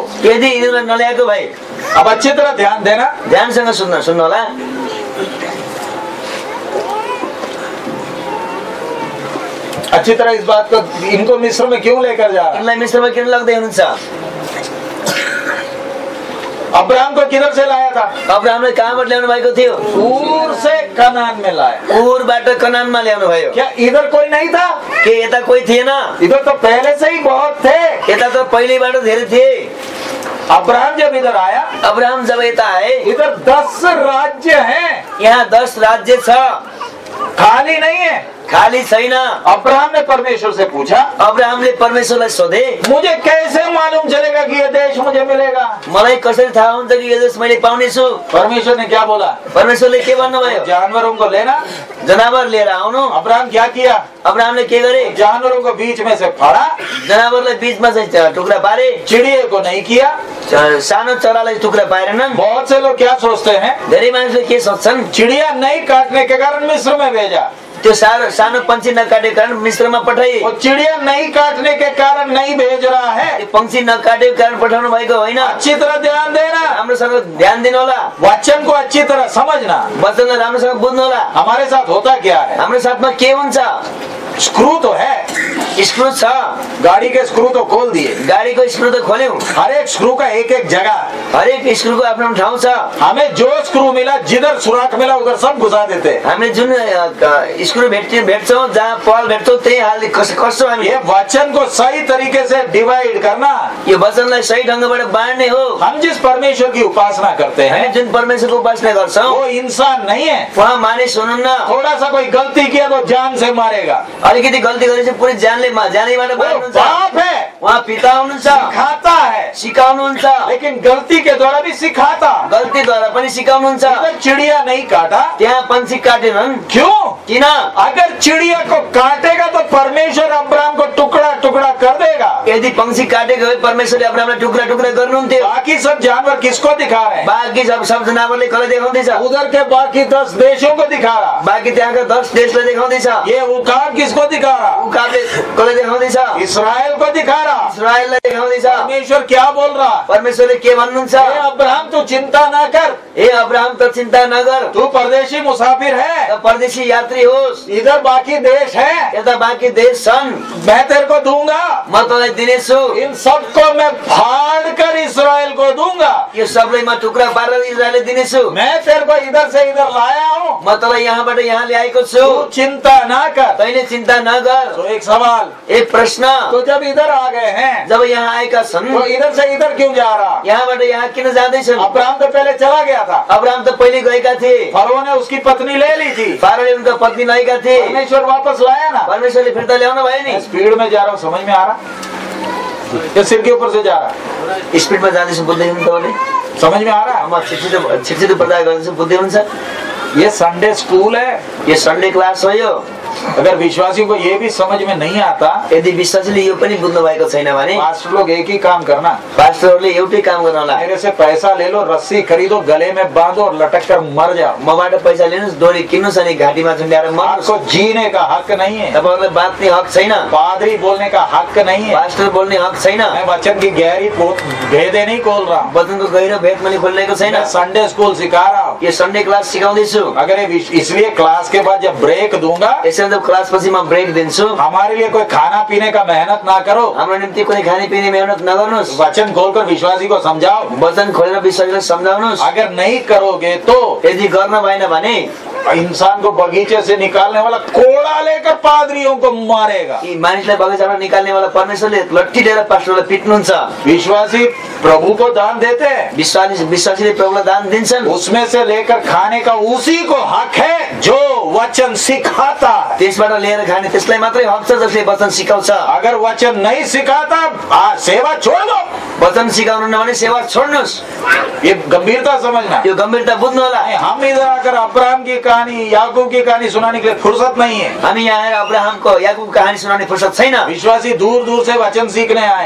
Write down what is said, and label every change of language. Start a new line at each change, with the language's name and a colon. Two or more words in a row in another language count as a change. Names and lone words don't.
Nepali: यदि यिनीहरूलाई नल्याएको भए?
Hindi: अब अच्छी तरह ध्यान देना,
Nepali: ध्यानसँग सुन्नु होला।
Hindi: अच्छी तरह इस बात को, इनको मिस्र में क्यों लेकर जा रहा है?
Nepali: यिनलाई मिस्रमा किन लग्दै हुनुहुन्छ?
Hindi: अब्राहम को किधर से लाया था?
Nepali: अब्राहमले कहाँबाट ल्याउनु भएको थियो?
Hindi: दूर से कनान में लाया।
Nepali: उरबाट कनानमा ल्याउनु भयो।
Hindi: क्या इधर कोई नहीं था?
Nepali: के यता कोही थिएन?
Hindi: इधर तो पहले से ही बहुत थे।
Nepali: यता त पहिलेबाट धेरै थिए।
Hindi: अब्राहम जब इधर आया,
Nepali: अब्राहम जब यता आए,
Hindi: इधर 10 राज्य हैं,
Nepali: यहाँ 10 राज्य छ,
Hindi: खाली नहीं है।
Nepali: खाली छैन।
Hindi: अब्राहम ने परमेश्वर से पूछा,
Nepali: अब्राहमले परमेश्वरलाई सोधे,
Hindi: मुझे कैसे मालूम चलेगा कि ये देश मुझे मिलेगा?
Nepali: मलाई कसरी थाहा हुन्छ कि यो देश मैले पाउने छु?
Hindi: परमेश्वर ने क्या बोला?
Nepali: परमेश्वरले के भन्नुभयो?
Hindi: जानवरों को लेना।
Nepali: जनावर लिएर आउनु।
Hindi: अब्राहम क्या किया?
Nepali: अब्राहमले के गरे?
Hindi: जानवरों को बीच में से फाड़ा,
Nepali: जनावरलाई बीचमा चाहिँ टुक्रा पारे।
Hindi: चिड़िए को नहीं किया।
Nepali: सानो चरालाई टुक्रा पारेनन्।
Hindi: बहुत से लोग क्या सोचते हैं?
Nepali: धेरै मानिसले के सोच्छन्?
Hindi: चिड़िया नहीं काटने के कारण मिस्र में भेजा।
Nepali: त्यो सानो पंक्षी नकाटे कारण मिस्रमा पठाइए।
Hindi: वो चिड़िया नहीं काटने के कारण नहीं भेज रहा है।
Nepali: त्यो पंक्षी नकाटे कारण पठाउनु भएको होइन।
Hindi: अच्छी तरह ध्यान देना,
Nepali: राम्रोसँग ध्यान दिनु होला,
Hindi: वचन को अच्छी तरह समझना।
Nepali: वचनलाई राम्रोसँग बुझ्नु होला।
Hindi: हमारे साथ होता क्या है,
Nepali: हाम्रो साथमा के हुन्छ,
Hindi: स्क्रू तो है,
Nepali: स्क्रू छ,
Hindi: गाड़ी के स्क्रू तो खोल दिए,
Nepali: गाडीको स्क्रू त खोल्यौं,
Hindi: हर एक स्क्रू का एक एक जगह,
Nepali: हरेक स्क्रूको आफ्नो ठाउँ छ।
Hindi: हमें जो स्क्रू मिला, जिधर सुराख मिला उधर सब घुसा देते।
Nepali: हामीले जुन स्क्रू भेट्छौँ, जहाँ पल भेट्छौँ त्यही हाल्ने कसो हामी।
Hindi: ये वचन को सही तरीके से डिवाइड करना,
Nepali: यो वचनलाई सही ढंगबाट बाँड्ने हो।
Hindi: हम जिस परमेश्वर की उपासना करते
Nepali: हामी
Hindi: हैं
Nepali: जुन परमेश्वरको उपासना गर्छौँ
Hindi: वो इंसान नहीं है।
Nepali: उहाँ मानिस हुनुहुन्न।
Hindi: थोड़ा सा कोई गलती किया तो जान से मारेगा।
Nepali: अलिकति गल्ती गरेपछि पुरै जानैबाट वो मार्नुहुन्छ।
Hindi: बाप है,
Nepali: उहाँ पिता हुनुहुन्छ,
Hindi: खाता है,
Nepali: सिकाउनुहुन्छ,
Hindi: लेकिन गलती के द्वारा भी सिखाता।
Nepali: गल्तीद्वारा पनि सिकाउनुहुन्छ।
Hindi: अगर चिड़िया नहीं काटा,
Nepali: त्यहाँ पंक्षी काटेनन्,
Hindi: क्यों?
Nepali: किन?
Hindi: अगर चिड़िया को काटेगा तो परमेश्वर अब्राहम को टुकड़ा टुकड़ा कर देगा।
Nepali: यदि पंक्षी काटेको भए परमेश्वरले अब्राहमलाई टुक्रा टुक्रा गर्नुहुन्थ्यो।
Hindi: बाकी सब जानवर किसको दिखा रहे हैं?
Nepali: बाँकी सब जनावरले कसलाई देखाउँदैछ?
Hindi: उधर के बाकी 10 देशों को दिखा रहा।
Nepali: बाँकी त्यहाँका 10 देशलाई देखाउँदैछ।
Hindi: ये उकाब किसको दिखा रहा?
Nepali: उकाबले कसलाई देखाउँदैछ?
Hindi: इस्राएल को दिखा रहा।
Nepali: इस्राएललाई देखाउँदैछ।
Hindi: परमेश्वर क्या बोल रहा?
Nepali: परमेश्वरले के भन्नुहुन्छ?
Hindi: हे अब्राहम तू चिंता ना कर,
Nepali: हे अब्राहम त चिन्ता नगर,
Hindi: तू परदेशी मुसाफिर है,
Nepali: त परदेशी यात्री होस्।
Hindi: इधर बाकी देश है,
Nepali: यता बाँकी देश छन्,
Hindi: मैं तेरे को दूंगा।
Nepali: म तँलाई दिनेछु।
Hindi: इन सबको मैं फाड़ कर इस्राएल को दूंगा।
Nepali: यो सबलाई म टुक्रा पारेर इस्राएललाई दिनेछु।
Hindi: मैं तेरे को इधर से इधर लाया हूँ,
Nepali: म तँलाई यहाँबाट यहाँ ल्याएको छु।
Hindi: तू चिंता ना कर।
Nepali: तैँले चिन्ता नगर।
Hindi: तो एक सवाल,
Nepali: एक प्रश्न,
Hindi: तो जब इधर आ गए हैं
Nepali: जब यहाँ आएका छन्,
Hindi: तो इधर से इधर क्यों जा रहा?
Nepali: यहाँबाट यहाँ किन जाँदैछन्?
Hindi: अब्राहम तो पहले चला गया था,
Nepali: अब्राहम त पहिले गएका थिए,
Hindi: फरोह ने उसकी पत्नी ले ली थी,
Nepali: फारोले उनका पत्नी ल्याएका थिए,
Hindi: परमेश्वर वापस लाया ना।
Nepali: परमेश्वरले फिर्ता ल्याउनु भयो नि।
Hindi: मैं स्पीड में जा रहा हूँ, समझ में आ रहा? या सिर के ऊपर से जा रहा?
Nepali: स्पिडमा जाँदैछु, बुझ्दै हुनुहुन्छ तपाईँले?
Hindi: समझ में आ रहा?
Nepali: म छिटछिटो प्रचार गर्दैछु, बुझ्दै हुन्छ?
Hindi: ये
English: Sunday school
Hindi: है।
Nepali: यो
English: Sunday class
Nepali: हो। यो
Hindi: अगर विश्वासियों को ये भी समझ में नहीं आता,
Nepali: यदि विश्वासीले यो पनि बुझ्नु भएको छैन भने
Hindi: पास्टर लोग एक ही काम करना,
Nepali: पास्टरहरूले एउटै काम गर्न होला।
Hindi: मेरे से पैसा ले लो, रस्सी खरीदो, गले में बांधो और लटक कर मर जाओ।
Nepali: मबाट पैसा लिनुहोस्, डोरी किन्नुहोस् अनि घाँटीमा झुन्ड्याएर मर्नुहोस्।
Hindi: आपको जीने का हक नहीं है,
Nepali: तपाईँहरूलाई बाँच्ने हक छैन,
Hindi: पादरी बोलने का हक नहीं है।
Nepali: पास्टर बोल्ने हक छैन।
Hindi: मैं वचन की गहरी भेदे नहीं खोल रहा हूँ,
Nepali: वचनको गहिरो भेद मैले खोलिरहेको छैन।
Hindi: मैं
English: Sunday school
Hindi: सिखा रहा हूँ।
Nepali: यो
English: Sunday class
Nepali: सिकाउँदैछु।
Hindi: अगर इसलिए क्लास के बाद जब ब्रेक दूंगा,
Nepali: यसरी जब क्लास पछि म ब्रेक दिन्छु,
Hindi: हमारे लिए कोई खाना पीने का मेहनत ना करो,
Nepali: हाम्रो निम्ति कुनै खाने पिने मेहनत नगर्नुहोस्।
Hindi: वचन खोलकर विश्वासी को समझाओ।
Nepali: वचन खोलेर विश्वासीलाई सम्झाउनुहोस्।
Hindi: अगर नहीं करोगे तो
Nepali: यदि गर्न भएन भने
Hindi: इंसान को बगीचे से निकालने वाला कोड़ा लेकर पादरियों को मारेगा।
Nepali: यी मानिसलाई बगैँचाबाट निकाल्ने वाला परमेश्वरले लट्ठी लिएर पास्टरलाई पिट्नुहुन्छ।
Hindi: विश्वासी प्रभु को दान देते हैं,
Nepali: विश्वासीले प्रभुलाई दान दिन्छन्,
Hindi: उसमें से लेकर खाने का उसी को हक है जो वचन सिखाता है।
Nepali: त्यसबाट लिएर खाने त्यसलाई मात्रै हक छ जसले वचन सिकाउँछ।
Hindi: अगर वचन नहीं सिखाता, सेवा छोड़ दो।
Nepali: वचन सिकाउनु भने सेवा छोड्नुहोस्।
Hindi: ये गंभीरता समझना।
Nepali: यो गम्भीरता बुझ्नु होला।
Hindi: हम इधर आकर अब्राहम की कहानी, याकूब की कहानी सुनाने के लिए फुर्सत नहीं है।
Nepali: हामी यहाँ आएर अब्राहमको याकूबको कहानी सुनाउने फुर्सद छैन।
Hindi: विश्वासी दूर दूर से वचन सीखने आए,